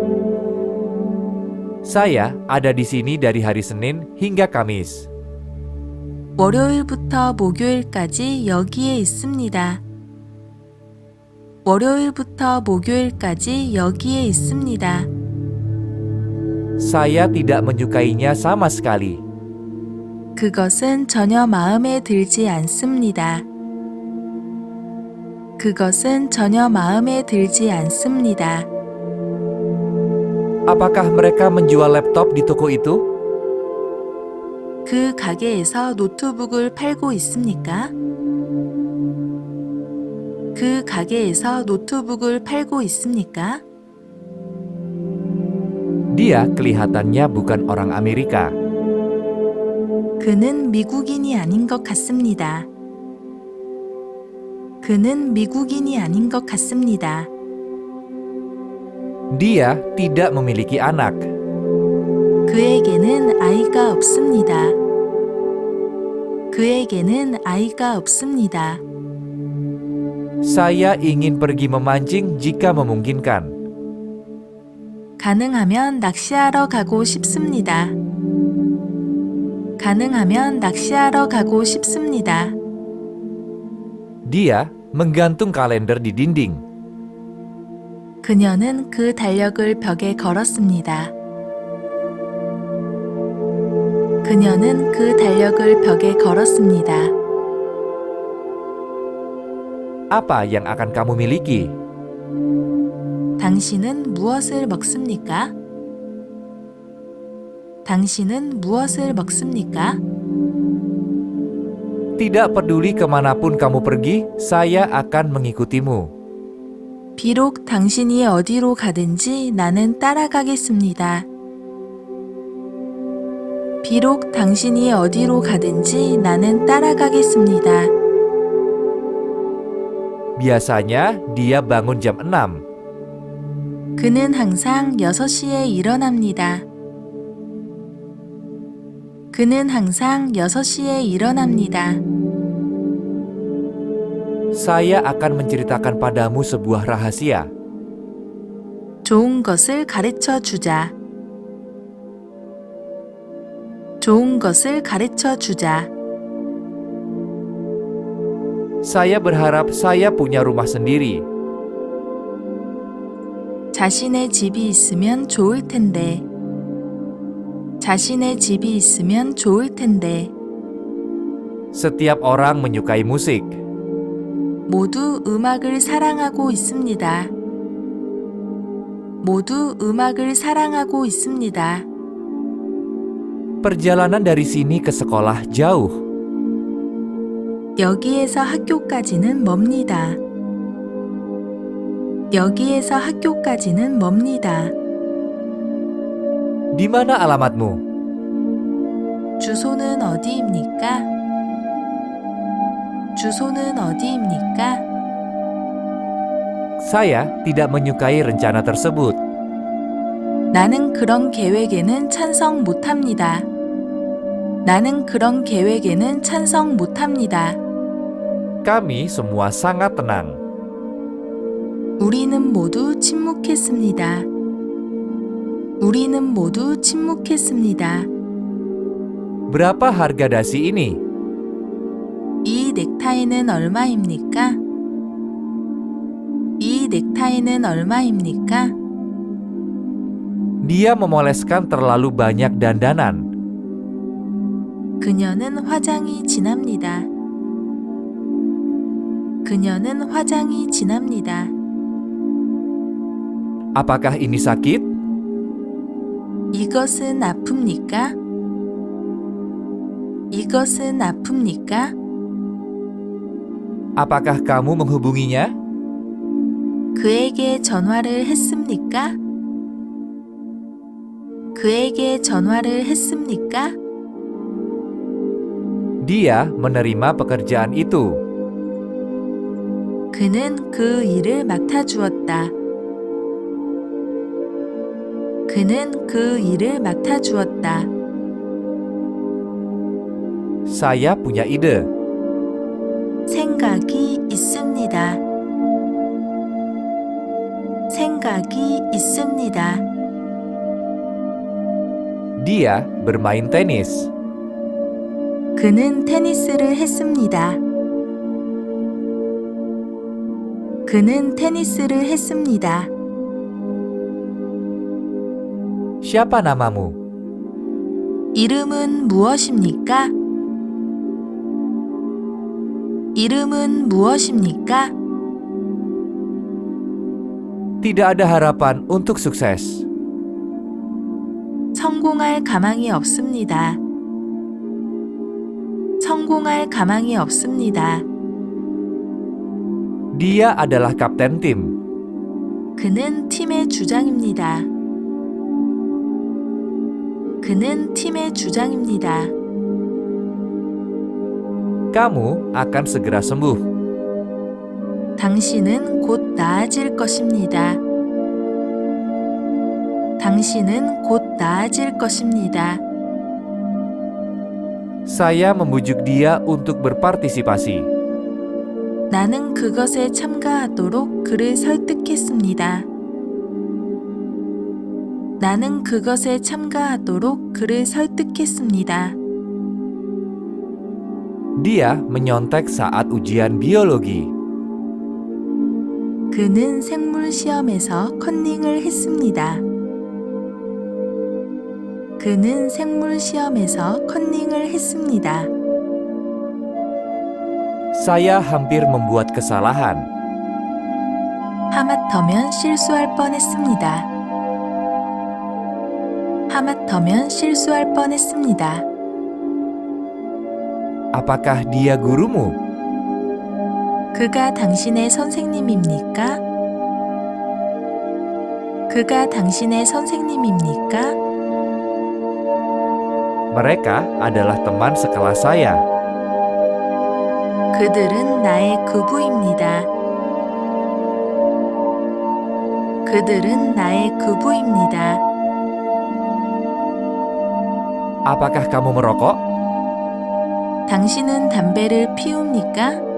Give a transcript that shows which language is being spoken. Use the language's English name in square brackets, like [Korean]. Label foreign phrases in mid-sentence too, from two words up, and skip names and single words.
[Indonesian] Saya ada di sini dari hari Senin hingga Kamis. [Korean] 월요일부터 목요일까지 여기에 있습니다. 월요일부터 목요일까지 여기에 있습니다. [Indonesian] Saya tidak menyukainya sama sekali. [Korean] 그것은 전혀 마음에 들지 않습니다. 그것은 전혀 마음에 들지 않습니다. [Indonesian] Apakah mereka menjual laptop di toko itu? [Korean] 그 가게에서 노트북을 팔고 있습니까? 그 가게에서 노트북을 팔고 있습니까? [Indonesian] Dia kelihatannya bukan orang Amerika. [Korean] 그는 미국인이 아닌 것 같습니다. 그는 미국인이 아닌 것 같습니다. [Indonesian] Dia tidak memiliki anak. [Korean] 그에게는 아이가 없습니다. 그에게는 아이가 없습니다. [Indonesian] Saya ingin pergi memancing jika memungkinkan. [Korean] 가능하면 낚시하러 가고 싶습니다. 가능하면 낚시하러 가고 싶습니다. [Indonesian] Dia menggantung kalender di dinding. [Korean] 그녀는 그 달력을 벽에 걸었습니다. 그녀는 그 달력을 벽에 걸었습니다. [Indonesian] Apa yang akan kamu miliki? [Korean] 당신은 무엇을 먹습니까? 당신은 무엇을 먹습니까? [Indonesian] Tidak peduli kemanapun kamu pergi, saya akan mengikutimu. [Korean] 비록 당신이 어디로 가든지 나는 따라가겠습니다. 비록 당신이 어디로 가든지 나는 따라가겠습니다. [Indonesian] Biasanya dia bangun jam 6. [Korean] 그는 항상 6시에 일어납니다. 그는 항상 6시에 일어납니다. [Indonesian] Saya akan menceritakan padamu sebuah rahasia. [Korean] 좋은 것을 가르쳐 주자. 좋은 것을 가르쳐 주자. [Indonesian] Saya berharap saya punya rumah sendiri. [Korean] 자신의 집이 있으면 좋을 텐데. 자신의 집이 있으면 좋을 텐데. [Indonesian] Setiap orang menyukai musik. [Korean] 모두 음악을 사랑하고 있습니다. 모두 음악을 사랑하고 있습니다. [Indonesian] Perjalanan dari sini ke sekolah jauh. [Korean] 여기에서 학교까지는 멉니다. 여기에서 학교까지는 멉니다. [Indonesian] Di mana alamatmu? [Korean] 주소는 어디입니까? 주소는 어디입니까? [Indonesian] Saya tidak menyukai rencana tersebut. [Korean] 나는 그런 계획에는 찬성 못합니다. 나는 그런 계획에는 찬성 못합니다. [Indonesian] Kami semua sangat tenang. [Korean] 우리는 모두 침묵했습니다. 우리는 모두 침묵했습니다. [Indonesian] Berapa harga dasi ini? [Korean] 이 넥타이는 얼마입니까? 이 넥타이는 얼마입니까? [Indonesian] Dia memoleskan terlalu banyak dandanan. [Korean] 그녀는 화장이 진합니다. 그녀는 화장이 진합니다. [Indonesian] Apakah ini sakit? [Korean] 이것은 아픕니까? 이것은 아픕니까? [Indonesian] Apakah kamu menghubunginya? [Korean] 그에게 전화를 했습니까? 그에게 전화를 했습니까? [Indonesian] Dia menerima pekerjaan itu. [Korean] 그는 그 일을 맡아주었다. 그는 그 일을 맡아주었다. [Indonesian] Saya punya ide. [Korean] 생각이 있습니다. 생각이 있습니다. [Indonesian] Dia bermain tenis. [Korean] 그는 테니스를 했습니다. 그는 테니스를 했습니다. [Indonesian] Siapa namamu? [Korean] 이름은 무엇입니까? 이름은 무엇입니까? [Indonesian] Tidak ada harapan untuk sukses. [Korean] 성공할 가망이 없습니다. 성공할 가망이 없습니다. [Indonesian] Dia adalah kapten tim. [Korean] 그는 팀의 주장입니다. 그는 팀의 주장입니다. [Indonesian] Kamu akan segera sembuh. [Korean] 당신은 곧 나아질 것입니다. 당신은 곧 나아질 것입니다. [Indonesian] Saya membujuk dia untuk berpartisipasi. [Korean] 나는 그것에 참가하도록 그를 설득했습니다. 나는 그것에 참가하도록 그를 설득했습니다. [Indonesian] Dia menyontek saat ujian biologi. [Korean] 그는 생물 시험에서 컨닝을 했습니다. 그는 생물 시험에서 컨닝을 했습니다. [Indonesian] Saya hampir membuat kesalahan. [Korean] 하마터면 실수할 뻔했습니다. 하마터면 실수할 뻔했습니다. [Indonesian] Apakah dia gurumu? [Korean] 그가 당신의 선생님입니까? 그가 당신의 선생님입니까? [Indonesian] Mereka adalah teman sekelas saya. [Korean] 그들은 나의 그부입니다. 그들은 나의 그부입니다. [Indonesian] Apakah kamu merokok? [Korean] 당신은 담배를 피웁니까?